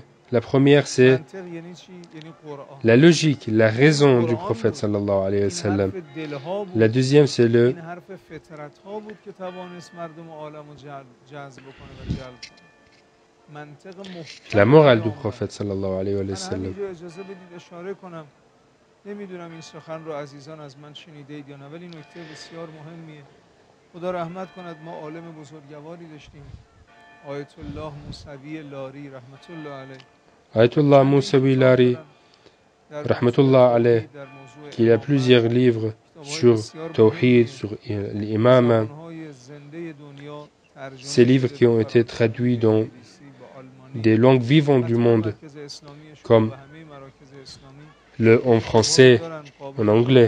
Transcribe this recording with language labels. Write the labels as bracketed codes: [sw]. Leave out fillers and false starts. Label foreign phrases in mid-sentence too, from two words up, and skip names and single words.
[fr] La première, c'est la logique, la raison du prophète [ar] صلى الله عليه وسلم. [fr] La deuxième, c'est la morale du prophète [ar] صلى الله عليه وسلم. [fa] نمیدونم این سخن رو عزیزان از من شنیدید یا نه، ولی نکته بسیار مهمیه. خدا رحمت کند، ما عالم بزرگواری داشتیم، آیت الله موسوی لاری رحمت الله علیه. [fr] Ayatollah Moussaoui Lari, [ar] رحمة الله عليه, [fr] qui a plusieurs livres sur Tawhid, sur l'imam. Ces livres qui ont été traduits dans des langues vivantes du monde, comme en français, en anglais.